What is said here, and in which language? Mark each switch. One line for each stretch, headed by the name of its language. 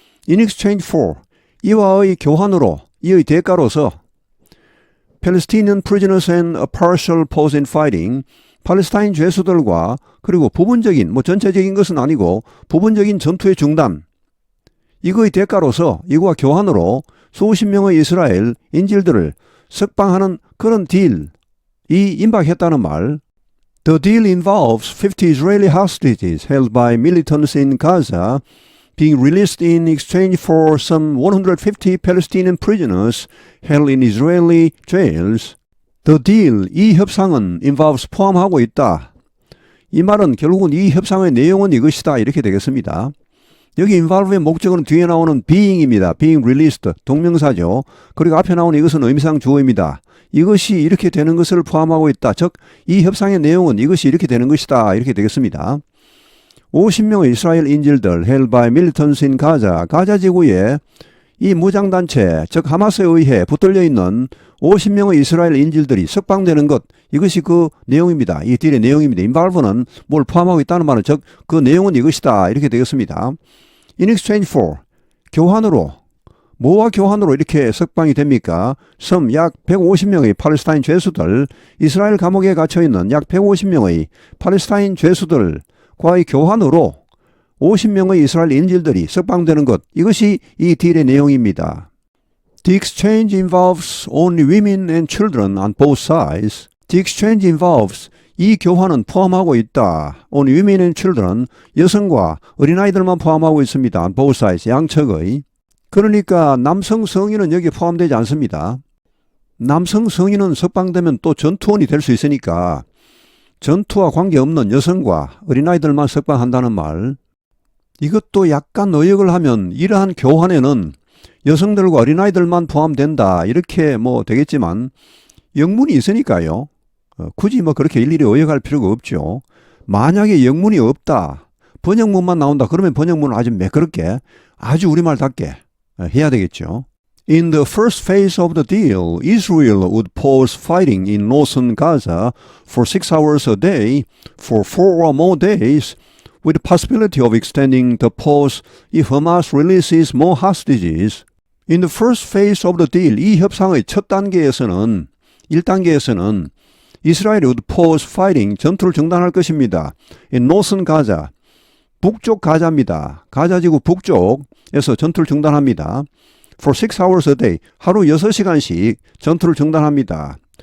English: In exchange for,
Korean: 이와의 교환으로, 이의 대가로서
English: Palestinian prisoners and a partial pause in fighting,
Korean: 팔레스타인 죄수들과 그리고 부분적인, 전체적인 것은 아니고 부분적인 전투의 중단, 이거의 대가로서 이거와 교환으로 수십 명의 이스라엘 인질들을 석방하는 그런 딜이 임박했다는 말.
English: The deal involves 50 Israeli hostages held by militants in Gaza being released in exchange for some 150 Palestinian prisoners held in Israeli jails. The deal,
Korean: 이 협상은
English: involves
Korean: 포함하고 있다. 이 말은 결국은 이 협상의 내용은 이것이다 이렇게 되겠습니다. 여기 involve의 목적은 뒤에 나오는 being입니다.
English: being released,
Korean: 동명사죠. 그리고 앞에 나오는 이것은 의미상 주어입니다. 이것이 이렇게 되는 것을 포함하고 있다. 즉, 이 협상의 내용은 이것이 이렇게 되는 것이다. 이렇게 되겠습니다. 50명의 이스라엘 인질들
English: held by militants in Gaza,
Korean: 가자 지구에 이 무장단체, 즉 하마스에 의해 붙들려 있는 50명의 이스라엘 인질들이 석방되는 것, 이것이 그 내용입니다. 이 딜의 내용입니다. involve는 뭘 포함하고 있다는 말은 즉 그 내용은 이것이다. 이렇게 되겠습니다.
English: In exchange for,
Korean: 교환으로, 뭐와 교환으로 이렇게 석방이 됩니까? 약 150명의 팔레스타인 죄수들, 이스라엘 감옥에 갇혀있는 약 150명의 팔레스타인 죄수들과의 교환으로 50명의 이스라엘 인질들이 석방되는 것, 이것이 이 딜의 내용입니다.
English: The exchange involves only women and children on both sides. The exchange involves,
Korean: 이 교환은 포함하고 있다.
English: Only women and children,
Korean: 여성과 어린아이들만 포함하고 있습니다.
English: On both sides,
Korean: 양측의. 그러니까 남성 성인은 여기에 포함되지 않습니다. 남성 성인은 석방되면 또 전투원이 될 수 있으니까 전투와 관계없는 여성과 어린아이들만 석방한다는 말. 이것도 약간 의역을 하면 이러한 교환에는 여성들과 어린아이들만 포함된다 이렇게 되겠지만 영문이 있으니까요. 굳이 그렇게 일일이 의역할 필요가 없죠. 만약에 영문이 없다, 번역문만 나온다 그러면 번역문을 아주 매끄럽게 아주 우리말답게 해야 되겠죠.
English: In the first phase of the deal, Israel would pause fighting in northern Gaza for 6 hours a day for 4 or more days, with the possibility of extending the pause if Hamas releases more hostages. In the first phase of the deal,
Korean: 이 협상의 첫 단계에서는 1단계에서는 이스라엘이
English: would pause fighting,
Korean: 전투를 중단할 것입니다.
English: In northern Gaza,
Korean: 북쪽 가자입니다. 가자지구 북쪽에서 전투를 중단합니다.
English: For 6 hours a day,
Korean: 하루 6시간씩 전투를 중단합니다.